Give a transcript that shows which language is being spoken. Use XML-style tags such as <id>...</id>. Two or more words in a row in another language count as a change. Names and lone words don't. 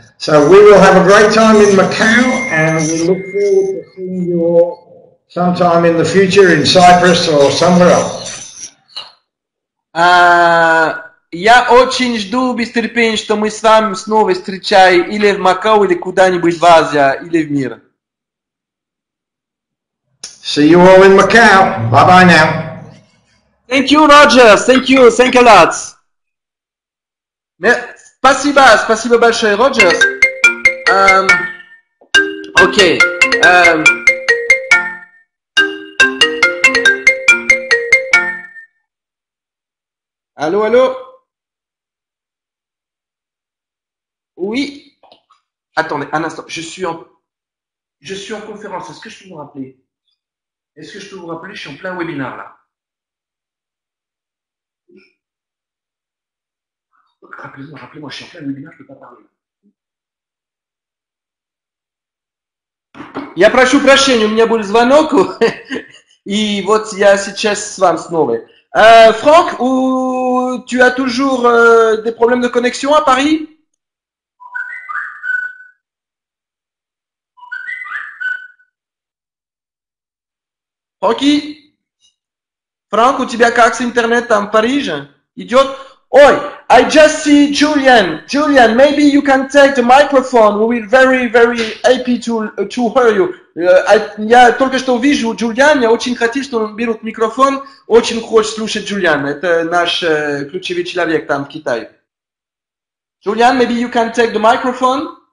<en>So we will have a great time in Macau, and we look forward to seeing you all sometime in the future in Cyprus or somewhere else.</en> <ru>Я очень жду без терпения, что мы с вами снова встречаем или в Макао, или куда-нибудь в Азии, или в мире.</ru> <en>See you all in Macau. Bye-bye now. Thank you, Rogers. Thank you a lot.</en> <ru>Спасибо большое, Rogers.</ru> <fr>Okay. Allô? Oui. Attendez, un instant. Je suis en conférence. Est-ce que je peux vous rappeler? Je suis en plein webinaire, là. Rappelez-moi, je suis en plein webinaire, je ne peux pas parler.</fr> <ru>Я прошу прощения, у меня был звонок, и вот я сейчас с вами снова.</ru> <fr>Franck, tu as toujours des problèmes de connexion à Paris? Franck,</fr> <ru>у тебя как с интернетом там в Париже? Идет? Ой,</ru> <en>I just see Julian. Julian, maybe you can take the microphone. We will very happy to hear you.</en> <ru>Я только что вижу Джулиан, я очень хотел, что он берет микрофон, очень хочет слушать Джулиана. Это наш ключевой человек там в Китае.</ru> <en>Julian, maybe you can take the microphone.</en>